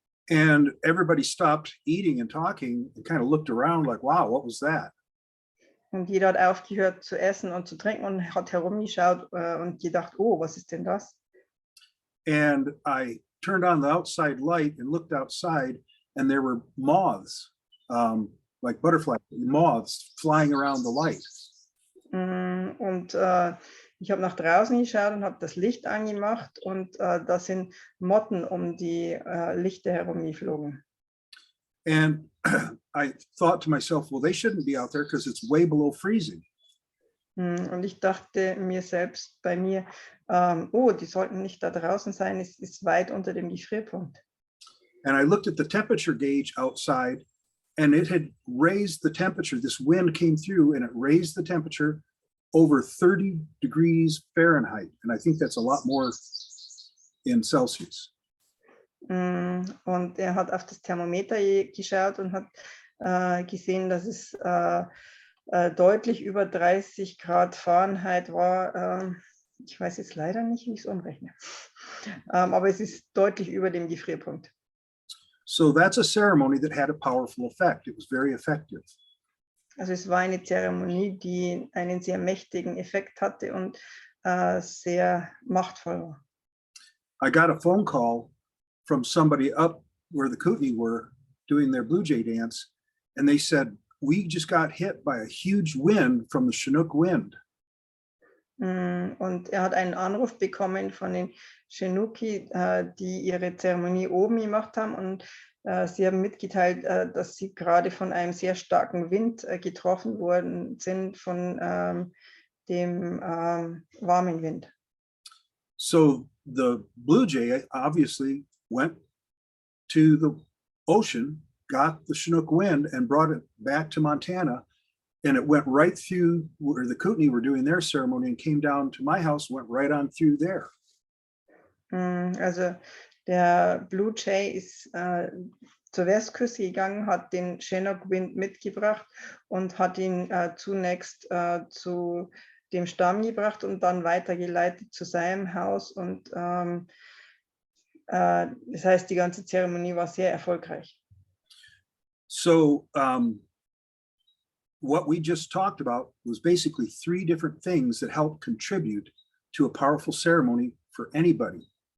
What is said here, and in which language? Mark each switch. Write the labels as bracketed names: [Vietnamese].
[English] And everybody stopped eating and talking and kind of looked around like, wow, what was that? [German] Und jeder hat aufgehört zu essen und zu trinken und hat herumgeschaut und gedacht, oh, was ist denn das? [English] And I turned on the outside light and looked outside, and there were moths, like butterfly moths, flying around the light. [German] Und ich habe nach draußen geschaut und habe das Licht angemacht und da sind Motten um die Lichter herumgeflogen. [English] And I thought to myself, well, they shouldn't be out there because it's way below freezing. [German] Und ich dachte mir selbst bei mir, oh, die sollten nicht da draußen sein, es ist weit unter dem Gefrierpunkt. [English] And I looked at the temperature gauge outside, and it had raised the temperature. This wind came through and it raised the temperature over 30 degrees Fahrenheit. And I think that's a lot more in Celsius. [German] Und er hat auf das Thermometer geschaut und hat gesehen, dass es deutlich über 30 Grad Fahrenheit war. Ich weiß jetzt leider nicht, wie ich es umrechne. Aber es ist deutlich über dem Gefrierpunkt. [English] So that's a ceremony that had a powerful effect. It was very effective. [German] Also es war eine Zeremonie, die einen sehr mächtigen Effekt hatte und sehr machtvoll war. [English] I got a phone call from somebody up where the Kootenai were doing their Blue Jay dance, and they said, we just got hit by a huge wind from the Chinook wind. [German] Und er hat einen Anruf bekommen von den Chinooki, die ihre Zeremonie oben gemacht haben, und sie haben mitgeteilt, dass sie gerade von einem sehr starken Wind getroffen worden sind, von dem warmen Wind. [English] So the Blue Jay obviously went to the ocean, got the Chinook wind, and brought it back to Montana. And it went right through where the Kootenai were doing their ceremony and came down to my house, went right on through there. [German] Also der Blue Jay ist zur Westküste gegangen, hat den Chinook Wind mitgebracht und hat ihn zunächst zu dem Stamm gebracht und dann weitergeleitet zu seinem Haus. Und das heißt, die ganze Zeremonie war sehr erfolgreich. [English] So what we just talked about was basically 3 different things that help contribute to a powerful ceremony for anybody.